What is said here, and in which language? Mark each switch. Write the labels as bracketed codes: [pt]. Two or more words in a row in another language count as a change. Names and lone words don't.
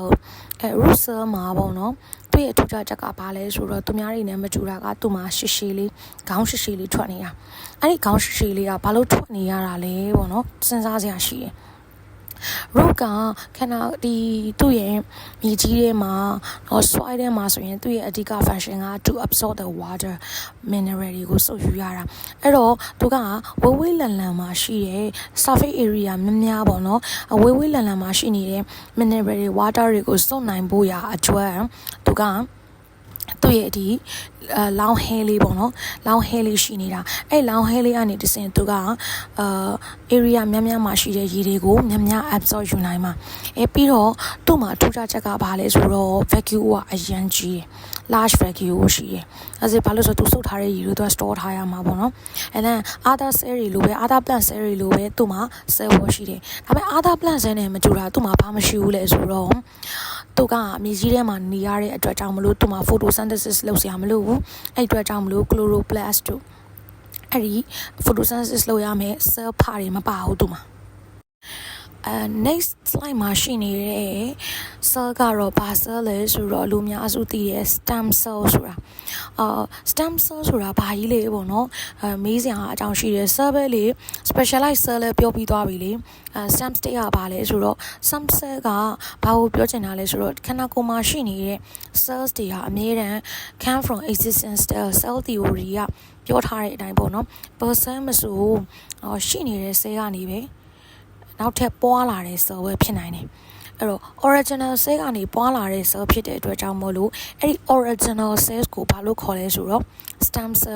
[my] cell မှာပေါ့နော်သူ့ရဲ့ထူးခြားချက်ကဘာလဲဆိုတော့သူများတွေနဲ့မတူတာကသူ့မှာရှည်ရှည်လေးခေါင်းရှည်ရှည်လေးထွက်နေတာအဲ့ဒီခေါင်းရှည်ရှည်လေးကဘာလို့ထွက်နေရတာလဲပေါ့နော်စဉ်းစားစရာရှိတယ် root ကခန္ဓာဒီသူ့ရဲ့မြေကြီးထဲမှာsoil ထဲမှာဆိုရင်သူ့ရဲ့အဓိက function က [en] to absorb the water mineral [my] တွေကိုစုပ်ယူရတာအဲ့တော့သူကဝေးလံလံမှာရှိတဲ့ [en] surface area [my] များပေါ့နော်ဝေးလံလံမှာရှိနေတဲ့ mineral တွေ water တွေကိုစုပ်နိုင်ဖို့ရာအတွက်သူကသူ့ရဲ့ဒီလောင်ဟဲလေးပေါ့နော်လောင်ဟဲလေးရှိနေတာအဲ့လောင်ဟဲလေးကနေတစင်သူက area များမှာရှိတဲ့ရေတွေကိုများ absorb ယူနိုင်မှာပြီးတော့သူ့မှာထူးခြားချက်ကဘာလဲဆိုတော့ vacuum ကအရန်ကြီး တယ် [en] large vacuum [my] ရှိတယ်အဲဒါဘာလို့ဆိုသူစုပ်ထားတဲ့ရေတွေသူက store ထားရမှာပေါ့နော် [en] and then other cell [my] တွေလိုပဲ [en] other plant cell [my] တွေလိုပဲသူ့မှာ [en] cell wall [my] ရှိတယ်ဒါပေမဲ့ [en] other plant cell [my] နဲ့မတူတာသူ့မှာဘာမရှိဘူးလဲဆိုတော့သူကမြေကြီးထဲမှာနေရတဲ့အတွက်ကြောင့်မလို့သူ့မှာ photosynthesis လုပ်စရာမလိုဘူးအဲ့အတွက်ကြောင့်မလို့ chloroplast တို့အဲ့ဒီ photosynthesis လုပ်ရမယ် cell ဖာတွေမပါဘူးသူ့မှာ [en] next slide [my] မှာရှိနေတဲ့ cell ကတော့ဘာ cell လဲဆိုတော့လူများစုသိတဲ့ [en] stem cell [my] ဆိုတာ [en] stem cell [my] ဆိုတာဘာကြီးလဲပေါ့နော်မေးစရာအ ကြောင်းရှိတယ် cell ပဲလေ [en] specialized cell [my] လဲပြောပြီးသွားပြီလေ [en] stem cell [my] ကဘာလဲဆိုတော့ [en] stem cell [my] ကဘာကိုပြောချင်တာလဲဆိုတော့ခန္ဓာကိုယ်မှာရှိနေတဲ့ cells တွေဟာအမြဲတမ်း [en] come from existence cell theory [my] ကပြောထားတဲ့အတိုင်းပေါ့နော် person မဆိုရှိနေတဲ့ cell ကနေပဲနောက်ထပ်ပွားလာတဲ့ cell ပဲဖြစ်နိုင်တယ်အဲ့တော့ [en] original cell [my] ကနေပွားလာတဲ့ cell ဖြစ်တဲ့အတွက်ကြောင့်မို့လို့အဲ့ဒီ [en] original cells [my] ကိုဘာလို့ခေါ်လဲဆိုတော့ [en] stem cell